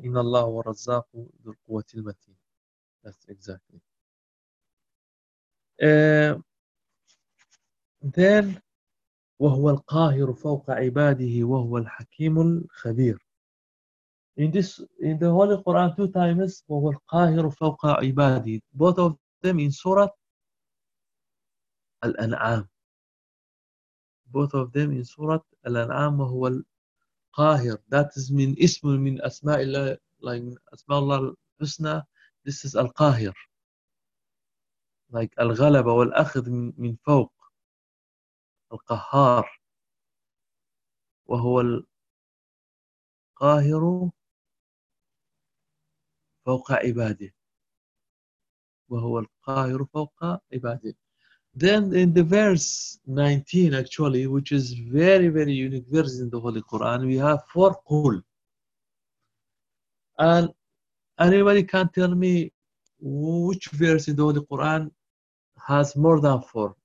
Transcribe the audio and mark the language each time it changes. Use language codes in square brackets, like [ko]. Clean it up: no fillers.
[ar] إن الله ورزاق ذو القوة المتين. [en] That's exactly. [ar] Then وهو القاهر فوق عباده وهو الحكيم الخبير. [en] In the Holy Quran two times [ar] وهو القاهر فوق عباده. [en] Both of them in Surah الأنعام. Both of them in Surah الأنعام وهو القاهر. That is [ar] من اسم من أسماء الله, [en] like أسماء الله [ar] أنفسنا this is القاهر like الغلبة والأخذ من فوق القهار وهو القاهر فوق عباده وهو القاهر فوق عباده. [en] Then in the verse 19 actually, which is very very unique verse in the Holy Quran, we have four قول. And anybody can tell me which verse in the Holy Quran has more than four?